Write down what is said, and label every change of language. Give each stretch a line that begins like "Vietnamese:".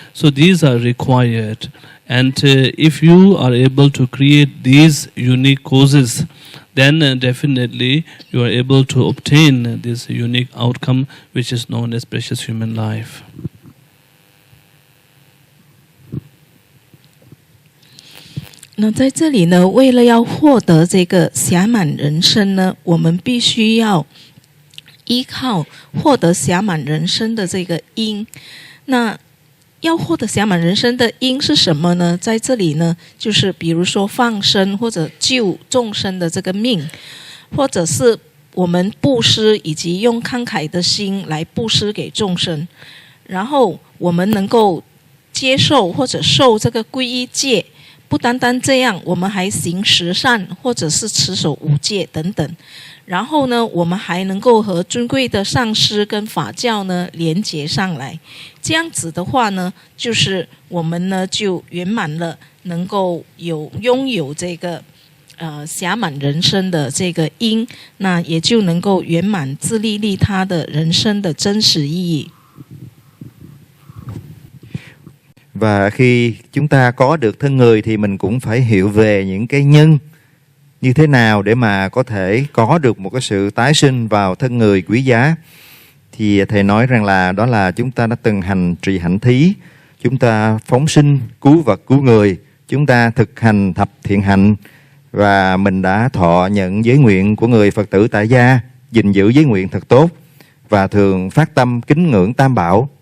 English: So these are required, and if you are able to create these unique causes, then definitely you are able to obtain this unique outcome which is known as precious human life.
Chinese: 那在这里呢，为了要获得这个暇满人生呢，我们必须要依靠获得暇满人生的这个因。那要获得暇满人生的因是什么呢？在这里呢，就是比如说放生或者救众生的这个命，或者是我们布施，以及用慷慨的心来布施给众生，然后我们能够接受或者受这个皈依戒。不单单这样，我们还行十善，或者是持守五戒等等。然后呢，我们还能够和尊贵的上师跟法教呢连结上来。这样子的话呢，就是我们呢就圆满了，能够拥有这个暇满人生的这个因，那也就能够圆满自利利他的人生的真实意义。
Vietnamese: Và khi chúng ta có được thân người thì mình cũng phải hiểu về những cái nhân như thế nào để mà có thể có được một cái sự tái sinh vào thân người quý giá. Thì thầy nói rằng là đó là chúng ta đã từng hành trì hạnh thí, chúng ta phóng sinh cứu vật cứu người, chúng ta thực hành thập thiện hạnh, và mình đã thọ nhận giới nguyện của người Phật tử tại gia, gìn giữ giới nguyện thật tốt và thường phát tâm kính ngưỡng Tam Bảo.